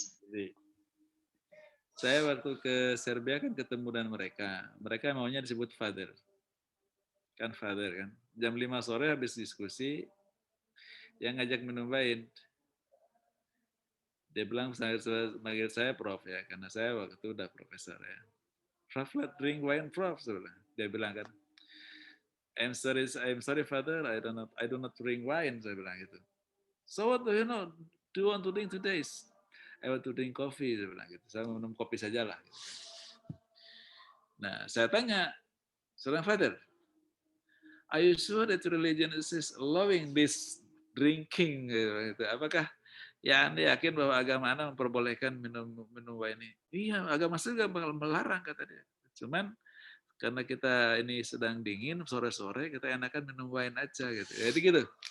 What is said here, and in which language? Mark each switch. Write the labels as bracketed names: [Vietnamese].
[Indonesian] Jadi saya waktu ke Serbia kan ketemu dengan mereka maunya disebut father. Kan father kan. Jam 5 sore habis diskusi, yang ngajak minum wine. Dia bilang manggil saya Prof ya, karena saya waktu itu udah profesor ya. [English] Prof, let drink wine, Prof. [Indonesian] Dia bilang kan, [English] I'm sorry father, I do not drink wine, [Indonesian] saya bilang gitu. [English] So what do you want to drink today? I want to drink coffee, [Indonesian] saya bilang gitu. Saya minum kopi sajalah. Gitu. Nah, saya tanya, seorang father, [English] are you sure that religion is allowing this drinking? [Indonesian] Gitu. Apakah ya Anda yakin bahwa agama Anda memperbolehkan minum wine ini? Iya, agama saya juga melarang, kata dia. Cuman karena kita ini sedang dingin, sore-sore, kita enakan minum wine aja. Gitu. Jadi gitu.